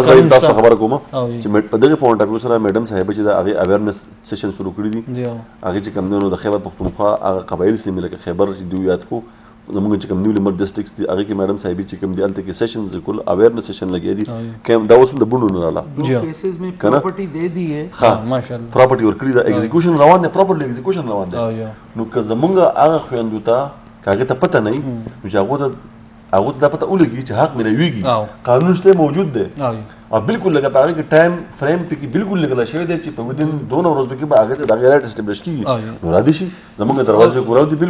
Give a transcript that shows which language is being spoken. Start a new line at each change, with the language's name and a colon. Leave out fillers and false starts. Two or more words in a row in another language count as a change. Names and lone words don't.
Pashto: تاسو خبره کوم چې په دغه
English: point of view
Pashto: سره میډم صاحبې چې د هغې
English: awareness session
Pashto: شروع کړي دي هغې چې کوم دی نو د خیبر پختونخوا هغه قبایلي سیمې لکه خیبر چې دوی یاد کو زموږ چې کوم
English: new merged districts
Pashto: دي هغې کې میډم صاحبې چې کوم دي هلته کې سیشنز کول
English: awareness session
Pashto: لګیا دي دا اوس هم د بونډو نه راله
Urdu: کیسز میں پراپرٹی دے دی ہے
Pashto: ماشاءالله پراپرٹی ورکړي ده ایگزیکیوشن روان دی
English: properly execution
Pashto: روان دی نو که زموږ هغه خویندو ته که هغې ته پته نه وي نو چې هغو ته دا پته ولګي چې حق ملویږي قانون شته موجود دی او بالکل لکه په هغې کې
English: time frame
Pashto: پکې بالکل لګلی شوی دی چې په ودین 2 ورځو کې به هغې ته د هغې
English: right establish
Pashto: کېږي نو رادي شي زموږ دروازې کوراو دي بالکل